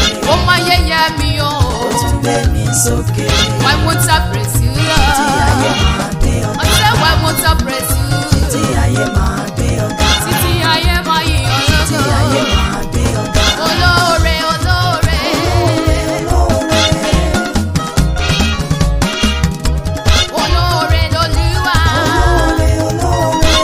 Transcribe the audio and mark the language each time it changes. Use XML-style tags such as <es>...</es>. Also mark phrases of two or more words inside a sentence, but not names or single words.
<yo>Ó máa yẹ̀yẹ́ mi o. Ó tún gbé mi sókè.</yo> <en>Why won't I praise you, Lord?</en> <yo>Títí ayé máa gbé ọ̀gá.</yo> <en>I say, why won't I praise you?</en> <yo>Títí ayé máa gbé ọ̀gá. Títí ayé máa yìn ọ́ lógo. Títí ayé máa gbé ọ̀gá. Olóore, olóore. Olóore, olóore. Olóore lolúwa. Olóore, olóore.</yo>